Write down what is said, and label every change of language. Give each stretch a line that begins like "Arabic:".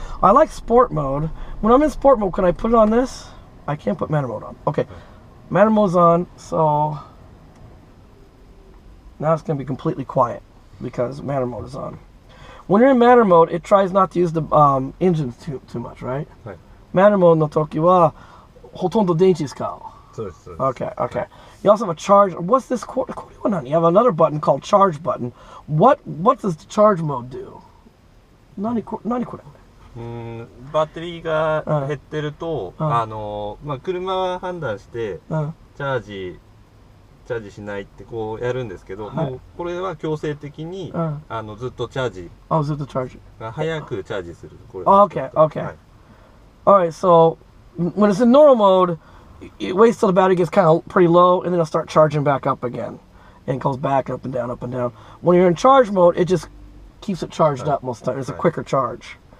English: I like sport mode. When I'm in sport mode, can I put it on this? I can't put manual mode on. Okay, manual mode's on, so now it's going to be completely quiet because manual mode is on. When you're in manual mode, it tries not to use the engines too much, right? Right.
Japanese: Manual mode の時はほとんど電池使う。そうです。
English: Okay, okay. You also have a charge. What's this? You have another button called charge button. What does the charge mode do?
Japanese: 何これ? バッテリーが減ってると、車は判断してチャージしないってこうやるんですけど、もうこれは強制的にずっとチャージが早くチャージする。
English: Okay, okay. All right, so when it's in normal mode, it waits till the battery gets kind of pretty low, and then it'll start charging back up again, and it goes back up and down, up and down. When you're in charge mode, it just keeps it charged up most of the time. It's a quicker charge.